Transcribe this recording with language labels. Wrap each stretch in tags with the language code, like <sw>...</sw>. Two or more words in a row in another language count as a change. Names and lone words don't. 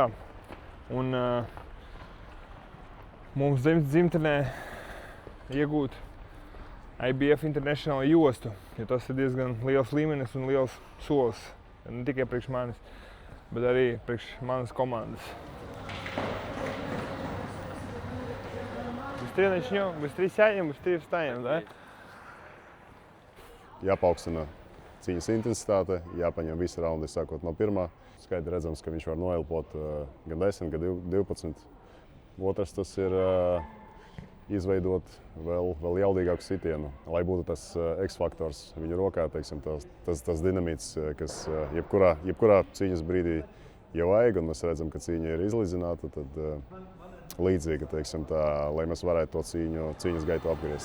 <lv>Un mums dzimtenē iegūt IBF International jostu, jo tas ir diezgan liels līmenis un liels solis. Ne tikai priekš manis, bet arī priekš manas komandas.</lv> <ru>Быстрее начнем, быстрее сядем, быстрее встанем, да?</ru> <lv>Jāpaukstina cīņas intensitāte, jāpaņem visi raundi sākot no pirmā. Skaidri redzams, ka viņš var noelpot gan 10, gan 12. Otrs tas ir izveidot vēl jaudīgāku sitienu, lai būtu tas X-faktors viņa rokā, teiksim, tas dinamīts, kas jebkurā cīņas brīdī jau vajag, un mēs redzam, ka cīņa ir izlīdzināta, tad līdzīga, teiksim, tā, lai mēs varētu to cīņas gaitu apgriezt.</lv>